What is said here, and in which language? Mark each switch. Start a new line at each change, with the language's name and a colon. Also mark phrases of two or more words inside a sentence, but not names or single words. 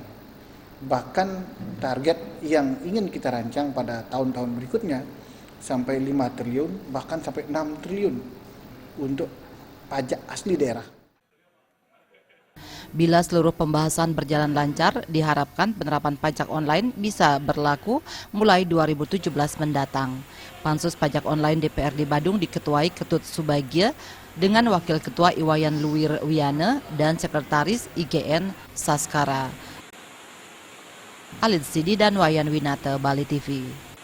Indonesian: Bahkan target yang ingin kita rancang pada tahun-tahun berikutnya sampai 5 triliun, bahkan sampai 6 triliun untuk pajak asli daerah. Bila seluruh pembahasan berjalan lancar, diharapkan penerapan pajak online bisa berlaku mulai 2017 mendatang. Pansus Pajak Online DPRD Badung diketuai Ketut Subagio dengan Wakil Ketua Iwayan Luwir Wiana dan Sekretaris IGN Saskara. Alid Sidi dan Wayan Winata, Bali TV.